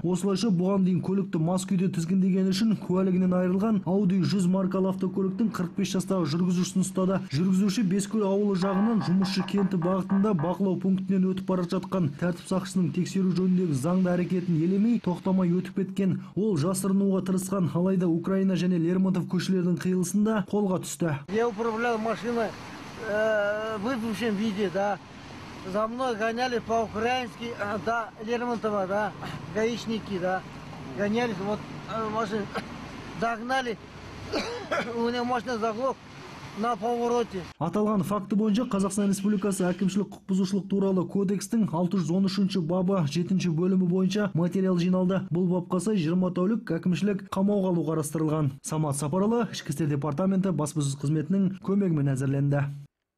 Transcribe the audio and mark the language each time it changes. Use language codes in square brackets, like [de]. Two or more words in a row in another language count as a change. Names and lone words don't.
[kk] Осылайша бұған дейін көлікті мас күйде тізгіндеген үшін куәлігінен айырылған Audi 100 маркалы автокөліктің 45 жастағы жүргізушісін ұстады. Жүргізуші Бескөл ауылы жағынан жұмысшы кенті бағытында бақылау пунктінен өтіп бара жатқан тәртіп сақшысының тексеру жөніндегі заңды әрекетін елемей тоқтамай өтіп кеткен. Ол жасырынуға тырысқан, алайда Украина және Лермонтов көшелерінің қиылысында қолға түсті. [ru] Я управлял машиной в выпущенном виде, да. За мной гоняли по-украински, да, Лермонтова, да, гаишники, да. Гонялись, вот машину догнали, у него машина заглох. На повороте. [kk] Аталған факты бойынша Қазақстан Республикасы әкімшілік құқық бұзушылық туралы кодекстің 613 бабы 7 бөлімі бойынша материал жиналды. Бұл бапқа сай 20 тәулік әкімшілік қамауға алу қарастырылған. Самат Сапаралы, Ішкі істер департаменті баспасөз қызметінің көмегімен әзірленді.